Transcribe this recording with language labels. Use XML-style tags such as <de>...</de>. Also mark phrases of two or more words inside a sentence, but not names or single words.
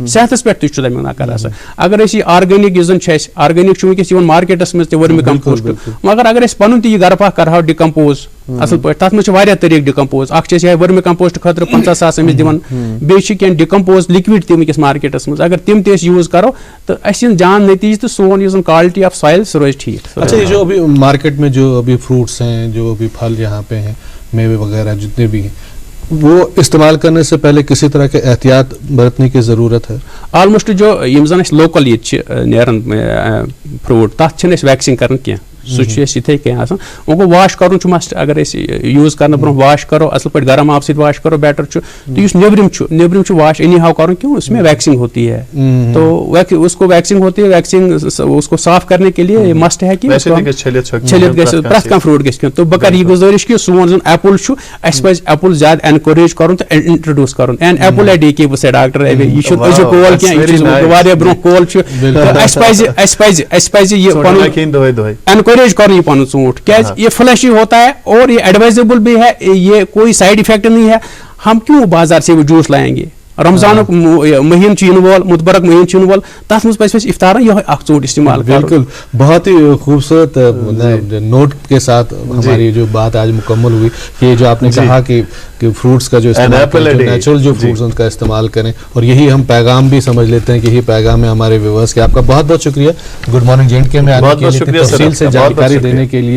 <ks>صحتس پٮ۪ٹھ تہِ چھُ تمیُک نقل آسان. اگر أسۍ یہِ آرگینِک یُس زن چھُ اَسہِ, آرگینِک چھُ وٕنکیٚس یِوان مارکیٹس منٛز تہِ</ks> <en>vermi compost.</en> <ks>مگر اگر أسۍ پنُن تہِ یہِ گرٕ پاہ کرہاو ڈِکمپوز اصل پٲٹھۍ, تتھ منٛز چھِ واریاہ طریٖقہٕ ڈِکمپوز. اکھ چھِ أسۍ یِہوٚے</ks> <en>vermi compost</en> <ks>خٲطرٕ 50,000 أمِس دِوان, بیٚیہِ چھِ کینٛہہ ڈِکمپوز لِکوِڈ تہِ وٕنکیٚس مارکیٹس منٛز. اگر تِم تہِ أسۍ یوٗز کرو تہٕ اَسہِ یِن جان نتیٖجہٕ تہٕ سون یُس زن</ks> <en>quality of soil</en> <ks>سُہ روزِ ٹھیٖک.</ks> <ur>اچھا, یہ جو ابھی مارکیٹ میں جو ابھی فروٹس ہیں, جو ابھی پھل یہاں پہ ہیں, میوے وغیرہ جتنے بھی ہیں, وہ استعمال کرنے سے پہلے کسی طرح کے احتیاط برتنے کی ضرورت ہے؟</ur> <ks>آلموسٹ جو یم زن اَسہِ لوکل ییٚتہِ چھِ نیران فروٹ, تتھ چھِنہٕ أسۍ ویکسِنگ کران کینٛہہ. سُہ چھُ اَسہِ یِتھے کٔنۍ آسان. وۄنۍ گوٚو واش کرُن چھُ مسٹ. اگر أسۍ یوٗز کرنہٕ برونٛہہ واش کرو اصل پٲٹھۍ, گرم آب سۭتۍ واش کرو بیٹر چھُ. تہٕ یُس نیبرِم چھُ واش اینی ہاو کرُن,</ks> <ur>کیوں اس میں ویکسنگ ہوتی ہے. تو اس کو ویکسنگ ہوتی ہے. ویکسنگ اس کو صاف کرنے کے لیے مسٹ ہے کہ</ur> <ks>چھلِتھ گژھِ پرٛٮ۪تھ کانٛہہ فروٹ گژھِ کھیوٚن. تہٕ بہٕ کرٕ یہِ گُزٲرِش کہِ سون زن ایپل چھُ, اَسہِ پزِ ایپل زیادٕ اینکوریج کرُن تہٕ انٹرڈیوٗس کرُن.</ks> <en>and apple a day</en> <ks>کے بہٕ ڈاکٹر یہِ چھُنہٕ أزیُک کول کینٛہہ, یہِ چھُ واریاہ برونٛہہ کول چھُ. اَسہِ پزِ یہِ پنُن اینکوریج انکریج کرو پن ژوٗنٛٹھ کیٛازِ</ks> <ur>یہ فلیشی ہوتا ہے اور یہ ایڈوائزیبل بھی ہے, یہ کوئی سائڈ افیکٹ نہیں ہے. ہم کیوں بازار سے وہ جوس لائیں گے؟</ur> <ks>رمضانک مہین چین وول, متبرک مہین چین وول, تس مز پہ افطارن یہ اخ ژوٗنٛٹھ استعمال.</ks> <ur>بالکل, بہت ہی خوبصورت نوٹ کے ساتھ ہماری جو بات آج مکمل ہوئی کہ جو آپ نے کہا کہ فروٹس کا جو استعمال, نیچرل جو فروٹس ان کا استعمال کریں, اور یہی ہم پیغام بھی سمجھ لیتے ہیں کہ یہی پیغام ہے ہمارے ویورز کے. آپ کا بہت بہت شکریہ گڈ مارننگ JNK میں آنے کے لیے, تفصیل سے جانکاری دینے کے لیے.</ur>